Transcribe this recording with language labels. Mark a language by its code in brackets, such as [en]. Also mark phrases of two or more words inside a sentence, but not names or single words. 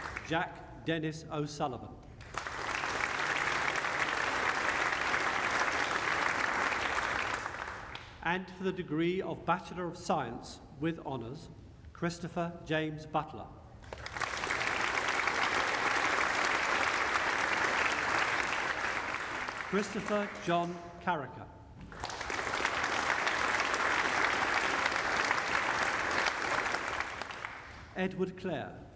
[en] Jack Dennis O'Sullivan. And for the degree of Bachelor of Science with Honours, Christopher James Butler. Christopher John Carricker. Edward Clare.